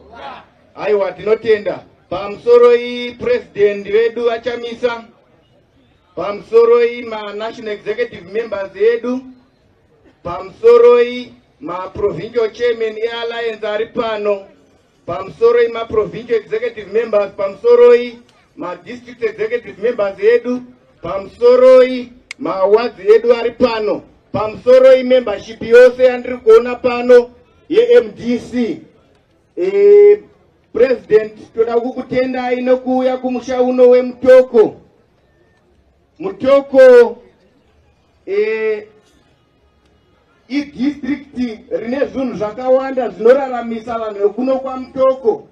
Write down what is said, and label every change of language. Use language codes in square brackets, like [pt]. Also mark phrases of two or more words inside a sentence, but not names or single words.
[sn] Aiwa tinotenda. Pamsoro hii president wedu achamisa. Pamsoro hii ma [en] national executive members [sn] wedu. Pamsoro hii ma [en] provincial chairman alliance [sn] aripano. Pamsoro hii ma [en] provincial executive members. [sn] Pamsoro hii ma [en] district executive members [sn] wedu. Pamsoro hii ma wards wedu aripano. Pamsoro hii membership yose andiri kuona pano ye MDC. President toda kukutenda inokuya kumusha uno we mtoko. Mtoko i district rine zvinhu zvakawanda zvinoraramisa vanhu kuno kwa mtoko.